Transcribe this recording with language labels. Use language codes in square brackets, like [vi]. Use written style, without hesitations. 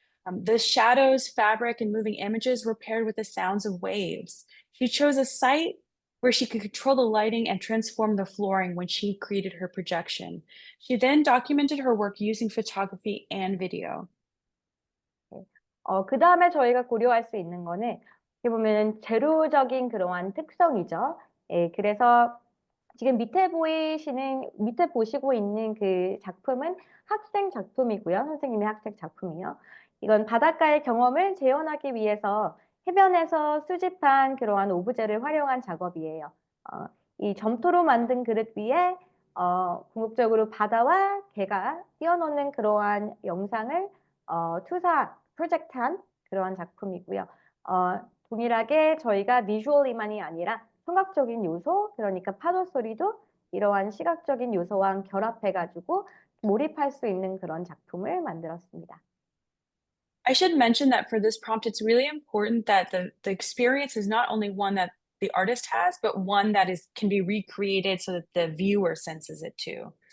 [en] The shadows, fabric, and moving images were paired with the sounds of waves. She chose a site where she could control the lighting and transform the flooring when she created her projection. She then documented her work using photography and video. [ko] 그 다음에 저희가 고려할 수 있는 거는 어떻게 보면 재료적인 그러한 특성이죠. 예, 그래서 지금 밑에 보시고 있는 그 작품은 학생 작품이고요. 선생님의 학생 작품이요. 이건 바닷가의 경험을 재현하기 위해서 해변에서 수집한 그러한 오브제를 활용한 작업이에요. 이 점토로 만든 그릇 위에 궁극적으로 바다와 개가 뛰어노는 그러한 영상을 프로젝트한 그러한 작품이고요. 동일하게 저희가 비주얼리만이 아니라 청각적인 요소, 그러니까 파도 소리도 이러한 시각적인 요소와 결합해가지고 몰입할 수 있는 그런 작품을 만들었습니다. [en] I should mention that for this prompt, it's really important that the experience is not only one that the artist has, but one that can be recreated so that the viewer senses it too.